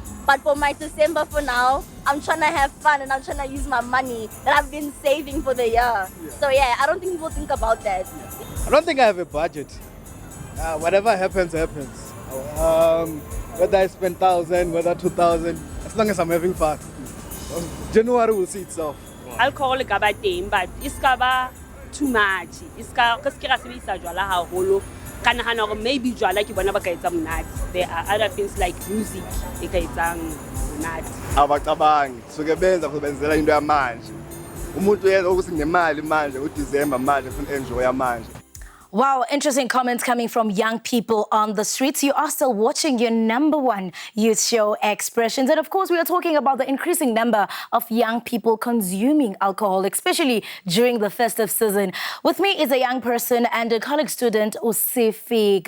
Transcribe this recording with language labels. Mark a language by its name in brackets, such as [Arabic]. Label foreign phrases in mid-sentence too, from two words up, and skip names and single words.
[English] But for my December for now, I'm trying to have fun and I'm trying to use my money that I've been saving for the year. Yeah. So yeah, I don't think people think about that. I don't think I have a budget. Whatever happens, happens. Whether I spend 1,000, whether 2,000, as long as I'm having fun. January will see itself. [Southern Sotho] Alcohol ka ba teng, but iska ba [English] too much. [Southern Sotho] Iska ka se ke ga sebedisa jwala haholo. Ka nahana hore maybe jwala ke bona ba ka etsa monate. [English] There are other things like music [Southern Sotho] e ka etsang monate. [Zulu] Abacabangi suke benza kubenzela into yamanje. Umuntu uyenza ukuthi ngemali manje uDecember manje ufuna enjoy manje. [English] Wow, interesting comments coming from young people on the streets. You are still watching your #1 youth show, Expressions. And of course, we are talking about the increasing number of young people consuming alcohol, especially during the festive season. With me is a young person and a college student, Usifik.